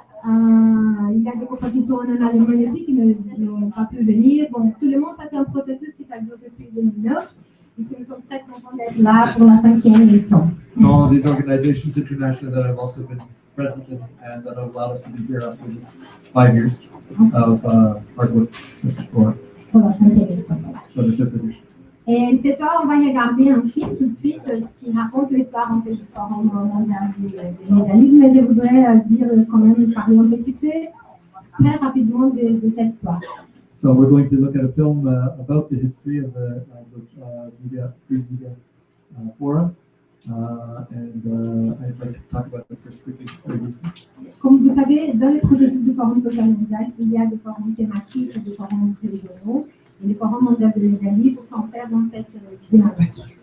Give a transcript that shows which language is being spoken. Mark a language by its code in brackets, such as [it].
[fr] Il y a des compétitions en Allemagne aussi qui n'ont pas pu venir. Bon, tout le monde, ça c'est un processus qui s'ajoute depuis 2009. Et nous sommes très contents d'être là pour la 5e édition. [en] All these organizations internationally that I've also been present in and that have allowed us to be here after this 5 years of hard work [fr] Pour la 5e édition. [en] for the 5th edition. [fr] Et ce soir, on va regarder un film tout de suite qui raconte l'histoire en fait, du Forum mondial des médialismes. Mais je voudrais dire quand même, parler un petit peu, très rapidement de cette histoire. [en] So we're going to look at a film about the history of the free media forum, and I'd like to talk about it first quickly. [fr] Comme vous savez, dans le processus du Forum social mondial, il y a des forums thématiques et des forums régionaux. Et le Forum mondial de médialisme s'enferme dans cette dynamique.